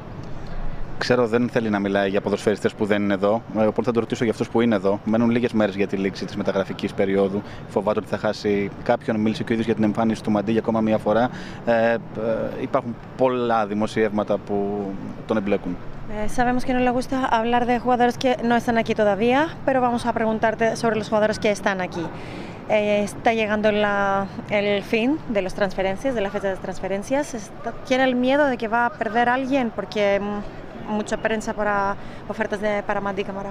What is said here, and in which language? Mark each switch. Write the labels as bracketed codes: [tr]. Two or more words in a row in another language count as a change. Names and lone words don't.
[el] Ξέρω δεν θέλει να μιλάει για ποδοσφαιριστές που δεν είναι εδώ, οπότε θα το ρωτήσω για αυτούς που είναι εδώ. Μένουν λίγες μέρες για τη λήξη της μεταγραφικής περίοδου. Φοβάται ότι θα χάσει κάποιον. Μίλησε και ο ίδιος για την εμφάνιση του Μαντί για ακόμα μία φορά. Υπάρχουν πολλά δημοσιεύματα που τον εμπλέκουν. [es] Sabemos que no le gusta hablar de jugadores que no están aquí todavía, pero vamos a preguntarte sobre los jugadores que están aquí. Está llegando el fin de las transferencias, de la fecha de transferencias. ¿Tiene el miedo de que va a perder a alguien? Porque mucha prensa para ofertas para Mandi Camara.